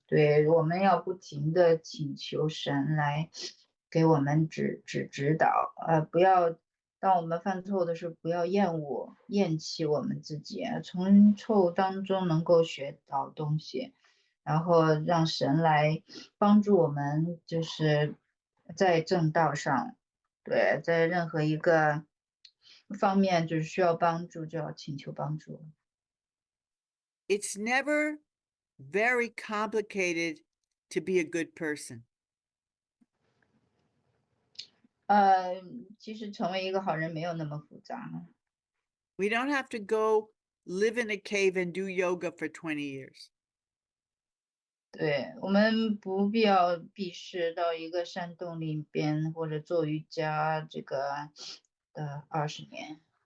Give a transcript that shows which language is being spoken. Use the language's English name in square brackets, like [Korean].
[Chinese] 对，我们要不停的请求神来给我们指导，不要当我们犯错的时候，不要厌弃我们自己，从错误当中能够学到东西，然后让神来帮助我们，就是在正道上，对，在任何一个方面就是需要帮助，就要请求帮助。 [English] It's never very complicated to be a good person. [Chinese] 其实成为一个好人没有那么复杂。 [English] We don't have to go live in a cave and do yoga for 20 years. [Chinese] 对，我们不必要避世到一个山洞里边或者做瑜伽这个的20年。